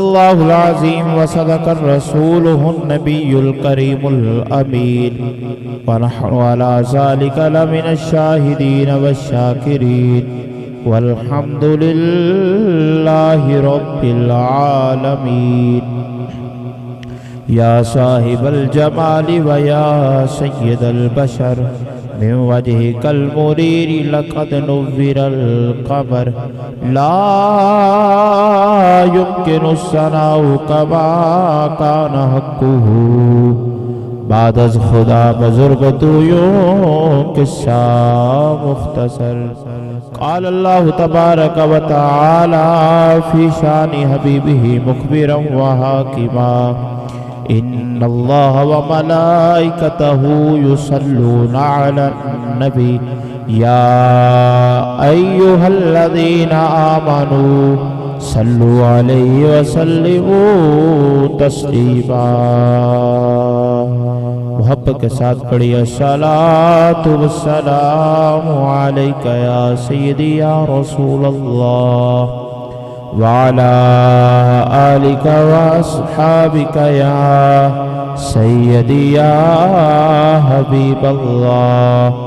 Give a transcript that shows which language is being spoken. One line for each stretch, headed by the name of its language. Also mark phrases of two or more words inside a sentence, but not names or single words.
Arabic: الله العظيم وصدق رسوله النبي الكريم الأمين ونحن على ذلك لمن الشاهدين والشاكرين والحمد لله رب العالمين يا صاحب الجمال ويا سيد البشر من وجهك المنير لقد نور القمر لا يمكن الثناء كما كان حقه
Persian: بعد از خدا بزرگ تویوں قصہ مختصر
Arabic: قال الله تبارك وتعالى في شان حبيبه مخبرا وحاكما إن الله وملائكته يصلون على النبي يا أيها الذين آمنوا صلوا عليه وسلموا تسليما
Urdu: محبت کے ساتھ پڑھی
Arabic: الصلاة والسلام عليك يا سيدي يا رسول الله وعلى آلك وأصحابك يا سيدي يا حبيب الله